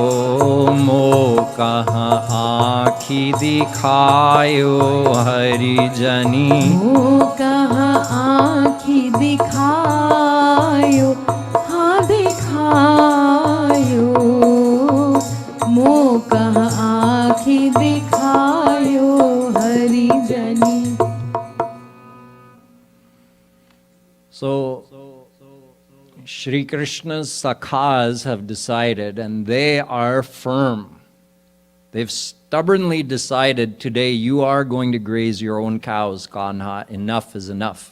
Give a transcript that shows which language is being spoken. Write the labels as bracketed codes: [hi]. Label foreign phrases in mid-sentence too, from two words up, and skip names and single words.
[bra] मोकह आँखि दिखायो हरिजनी। मोकह आँखि दिखायो, हाँ दिखायो। मोकह आँखि दिखायो हरिजनी। [en] So, Shri Krishna's sakhas have decided, and they are firm. They've stubbornly decided, today you are going to graze your own cows, Kanha, enough is enough.